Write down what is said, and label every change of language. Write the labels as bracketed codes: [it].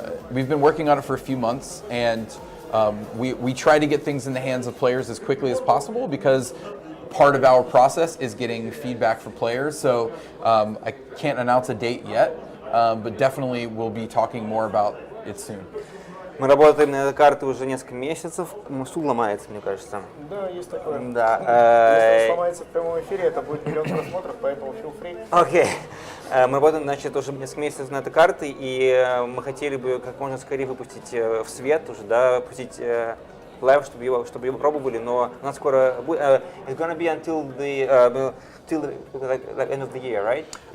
[en] We've been working on it for a few months, and we try to get things in the hands of players as quickly as possible because part of our process is getting feedback from players. So I can't announce a date yet, but definitely we'll be talking more about it soon. [ru] Мы работаем на этой карте уже несколько месяцев. Стул ломается, мне кажется. Да, есть такое. Да. Если он сломается в прямом эфире, это будет миллион просмотров, поэтому [en] feel free. [ru] Окей. Мы работаем, значит, уже несколько месяцев на этой карте, и мы хотели бы как можно скорее выпустить в свет уже, да, выпустить лайв, чтобы его пробовали, но у нас скоро будет. [en] It's gonna be until the till like end of the year, right?